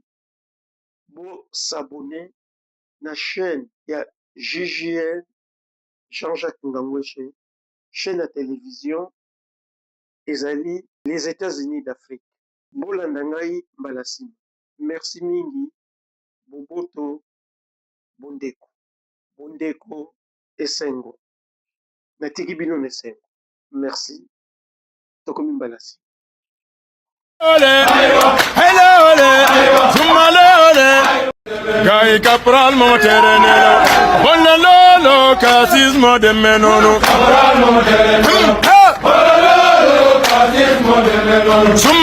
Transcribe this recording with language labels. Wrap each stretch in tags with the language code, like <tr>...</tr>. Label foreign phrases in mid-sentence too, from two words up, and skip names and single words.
<ln>Bo s'abonner na chaîne ya JJN Jean-Jacques Ngangweshe,</ln> <fr>chaîne à télévision</fr> <ln>ezali les États-Unis d'Afrique. Bolanda ngai mbala nsima. Merci mingi. Boboto bondeko. Bondeko esengo. Natiki bino nesengo. Merci. Tokomi mbala nsima. Ole, hele ole, zumale ole. Gai capral moterenelo, bonalo casismo de menono. Capral moterenelo, bonalo casismo de menono.</ln>